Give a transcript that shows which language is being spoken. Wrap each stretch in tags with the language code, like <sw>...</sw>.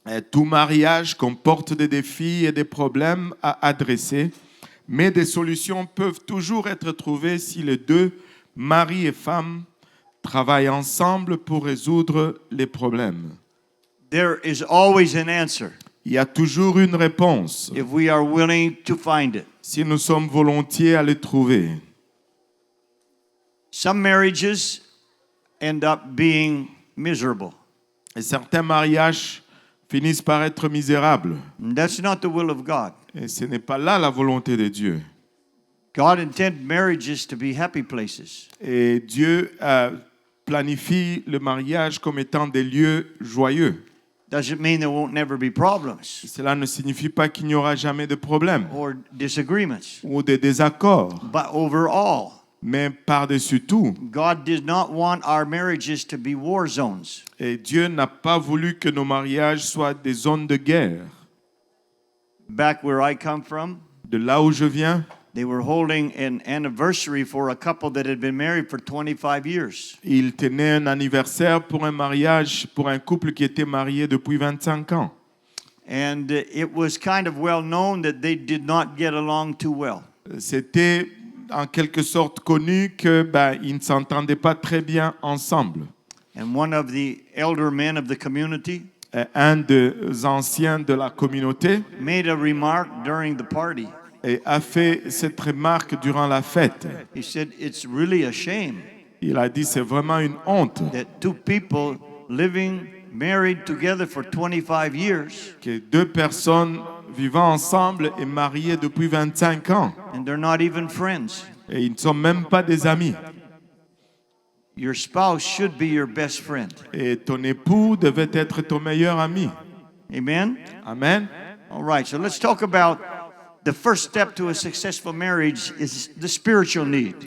<fr>Tout mariage comporte des défis et des problèmes à adresser, mais des solutions peuvent toujours être trouvées si les deux, mari et femme, travaillent ensemble pour résoudre les problèmes.</fr> <en>There is always an answer</en> <fr>Il y a toujours une réponse</fr> <en>if we are willing to find it.</en> <fr>si nous sommes volontiers à le trouver.</fr> <en>Some marriages end up being miserable.</en> <fr>Et certains mariages finissent par être misérables.</fr> <en>And that's not the will of God.</en> <fr>Et ce n'est pas là la volonté de Dieu.</fr> <en>God intended marriages to be happy places.</en> <fr>Et Dieu planifie le mariage comme étant des lieux joyeux.</fr> <en>Doesn't mean there won't never be problems</en> <fr>Cela ne signifie pas qu'il n'y aura jamais de problèmes</fr> <en>or disagreements.</en> <fr>ou de désaccords.</fr> <en>But overall,</en> <fr>Mais par-dessus tout,</fr> <en>God did not want our marriages to be war zones.</en> <fr>et Dieu n'a pas voulu que nos mariages soient des zones de guerre.</fr> <en>Back where I come from,</en> <fr>De là où je viens,</fr> <en>they were holding an anniversary for a couple that had been married for 25 years.</en> <fr>il tenait un anniversaire pour un mariage, pour un couple qui était marié depuis 25 ans.</fr> <en>And it was kind of well known that they did not get along too well.</en> <fr>C'était en quelque sorte connu que ils ne s'entendaient pas très bien ensemble.</fr> <en>And one of the elder men of the community</en> <fr>Un des anciens de la communauté</fr> <en>made a remark during the party.</en> <fr>a fait cette remarque durant la fête.</fr> <en>He said, "It's really a shame</en> <fr>Il a dit c'est vraiment une honte</fr> <en>that two people living married together for 25 years</en> <fr>que deux personnes vivant ensemble et mariées depuis 25 ans</fr> <en>and they're not even friends.</en> <fr>et ils ne sont même pas des amis.</fr> <en>Your spouse should be your best friend."</en> <fr>Et ton époux devait être ton meilleur ami.</fr> <en>Amen?</en> <fr>Amen.</fr> <en>All right, so let's talk about the first step to a successful marriage is the spiritual need.</en>